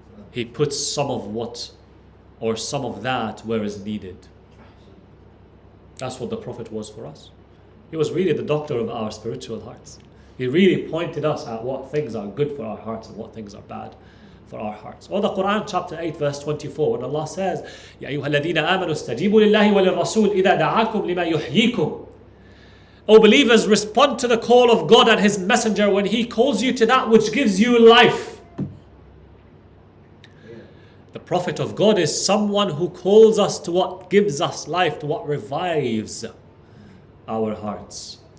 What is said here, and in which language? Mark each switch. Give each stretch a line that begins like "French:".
English: He puts some of what or some of that where is needed. That's what the Prophet was for us. He was really the doctor of our spiritual hearts. He really pointed us at what things are good for our hearts and what things are bad for our hearts. Or the Quran chapter 8 verse 24 when Allah says,
Arabic: يَا أَيُّهَا الَّذِينَ آمَنُوا اسْتَجِيبُوا لِلَّهِ وَلِلرَّسُولِ إِذَا دَعَاكُمْ لِمَا يُحْيِيكُمْ.
English: O believers, respond to the call of God and His Messenger when He calls you to that which gives you life. The Prophet of God is someone who calls us to what gives us life, to what revives our hearts.